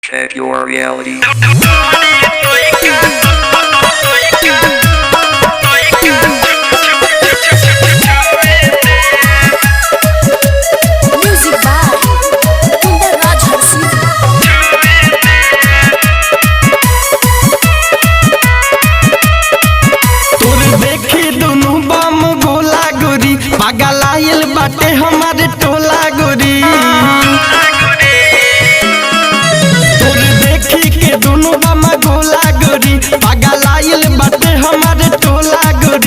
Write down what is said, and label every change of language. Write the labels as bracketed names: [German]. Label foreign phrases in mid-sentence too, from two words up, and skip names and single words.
[English] Check your reality. Music by Kundar Raj Harsi. [Bhojpuri] तोर देखी दुनु बम गोला गोरी पागल आइल बाटे हमारे टोला गोरी। तोर देखी के दुनु बम गोला गोरी पागल आइल बाटे हमारे टोला गोरी।